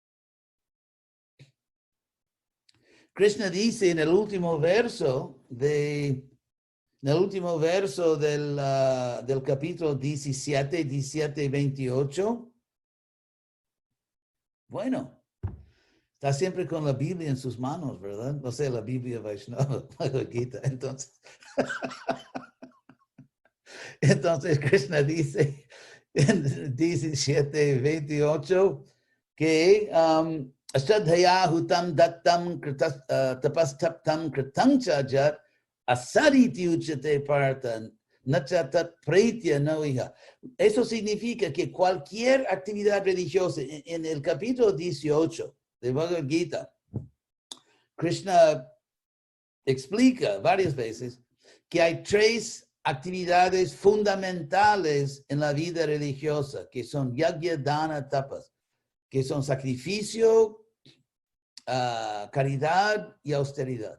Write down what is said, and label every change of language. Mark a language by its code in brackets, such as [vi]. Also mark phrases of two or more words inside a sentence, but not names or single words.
[es] Krishna dice en el último verso del capítulo 17, 17 y 28, bueno, está siempre con la Biblia en sus manos, ¿verdad? No sé, la Biblia Vaishnava, Bhagavad Gita. Entonces Krishna dice en 17, 28 que [sa] अश्रद्धया हुतं दत्तं तपस्तप्तं कृतञ्च यत् असदिति उच्यते पार्थ नचतत् प्रेत्य नोइह. [es] Eso significa que cualquier actividad religiosa, en el capítulo 18 de Bhagavad Gita, Krishna explica varias veces que hay tres actividades fundamentales en la vida religiosa, que son [sa] यज्ञ, दान, तपस्, [es] que son sacrificio, caridad y austeridad.